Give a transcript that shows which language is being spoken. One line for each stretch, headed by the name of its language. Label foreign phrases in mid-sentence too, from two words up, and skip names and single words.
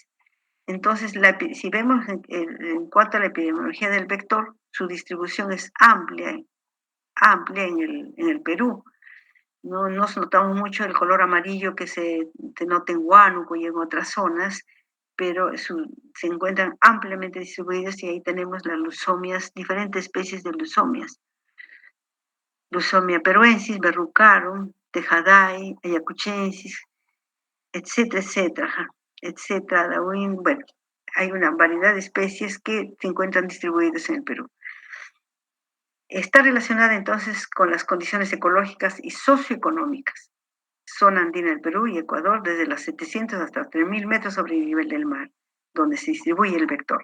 Spanish: Entonces, si vemos en cuanto a la epidemiología del vector, su distribución es amplia en el Perú. No nos notamos mucho el color amarillo que se denota en Huánuco y en otras zonas, pero se encuentran ampliamente distribuidos y ahí tenemos las leucomias, diferentes especies de leucomias. Leucemia peruensis, verrucarum, tejadai, ayacuchensis, etcétera, etcétera, etcétera. Bueno, hay una variedad de especies que se encuentran distribuidas en el Perú. Está relacionada entonces con las condiciones ecológicas y socioeconómicas. Zona andina del Perú y Ecuador, desde los 700 hasta 3000 metros sobre el nivel del mar, donde se distribuye el vector.